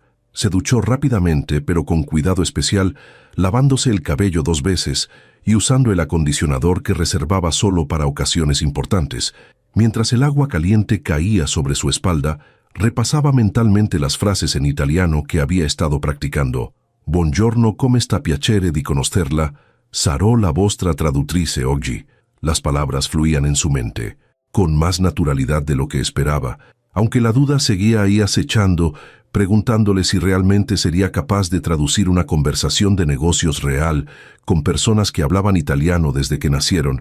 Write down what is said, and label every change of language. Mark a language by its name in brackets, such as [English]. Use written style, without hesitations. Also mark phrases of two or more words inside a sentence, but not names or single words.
[Spanish] Se duchó rápidamente, pero con cuidado especial, lavándose el cabello 2 veces y usando el acondicionador que reservaba solo para ocasiones importantes. Mientras el agua caliente caía sobre su espalda, repasaba mentalmente las frases en italiano que había estado practicando. [Italian] «Buongiorno, come sta piacere di conoscerla. Sarò la vostra traduttrice oggi». [Spanish] Las palabras fluían en su mente, con más naturalidad de lo que esperaba, aunque la duda seguía ahí acechando, preguntándole si realmente sería capaz de traducir una conversación de negocios real con personas que hablaban italiano desde que nacieron.